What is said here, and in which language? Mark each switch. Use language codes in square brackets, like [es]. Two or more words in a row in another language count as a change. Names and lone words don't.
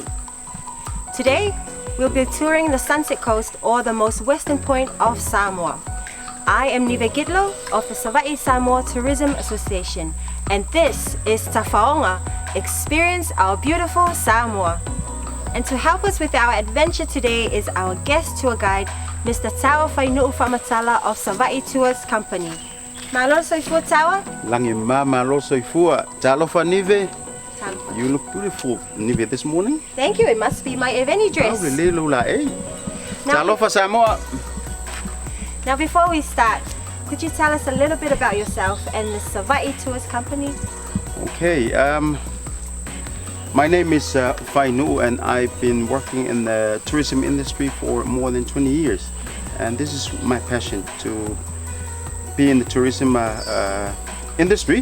[en] Today, we'll be touring the Sunset Coast, or the most western point of Samoa. I am Nive Gidlo of the Savaii Samoa Tourism Association, and this is Tafaoga, Experience Our Beautiful Samoa. And to help us with our adventure today is our guest tour guide, Mr. Tawa Whainuu Whamatala of Savaii Tours Company. [sm] Malo soifua Tawa? Langi malo soifua. Talofa Nive. [en] You look beautiful, Nive, this morning. Thank you. It must be my event dress. Oh, really, Lula, [sm] eh? Talofa Samoa. [en] Now, before we start, could you tell us a little bit about yourself and the Savaii Tours Company? Okay. My name is Whainuu, and I've been working in the tourism industry for more than 20 years. And this is my passion, to be in the tourism industry.